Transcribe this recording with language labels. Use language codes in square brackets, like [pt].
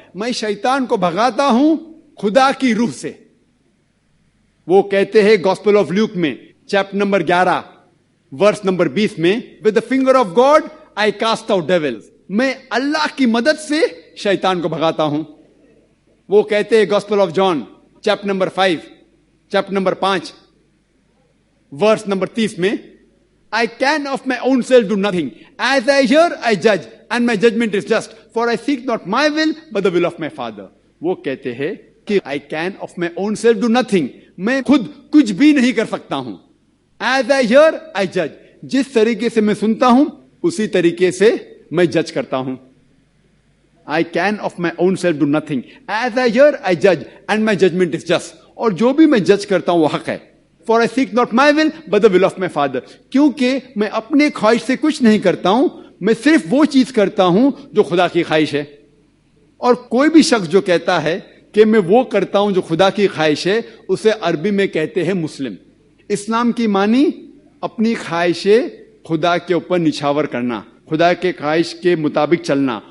[ur] میں شیطان کو بھگاتا ہوں خدا کی روح سے. وہ کہتے ہیں گاسپل آف لیوک میں چیپٹر نمبر 11 ورس نمبر 20 میں [en] with the finger of God I cast out devils. [ur] میں اللہ کی مدد سے شیطان کو بھگاتا ہوں. وہ کہتے ہیں gospel of John chapter number 5 chapter number 5 verse number 30 میں [en] I can of my own self do nothing. As I hear, I judge, and my judgment is just. For I seek not my will, but the will of my Father. [ur] وہ کہتے ہیں کہ [en] I can of my own self do nothing. [ur] میں خود کچھ بھی نہیں کر سکتا ہوں. [en] As I hear, I judge. [ur] جس طریقے سے میں سنتا ہوں اسی طریقے سے میں جج کرتا ہوں. [en] I can of my own self do nothing. As I hear, I judge, and my judgment is just. [ur] اور جو بھی میں جج کرتا ہوں وہ حق ہے. [en] For I seek not my will, but the will of my Father. [ur] کیونکہ میں اپنے خواہش سے کچھ نہیں کرتا ہوں, میں صرف وہ چیز کرتا ہوں جو خدا کی خواہش ہے. اور کوئی بھی شخص جو کہتا ہے کہ میں وہ کرتا ہوں جو خدا کی خواہش ہے, اسے عربی میں کہتے ہیں مسلم. اسلام کی معنی اپنی خواہشیں خدا کے اوپر نچھاور کرنا, خدا کے خواہش کے مطابق چلنا.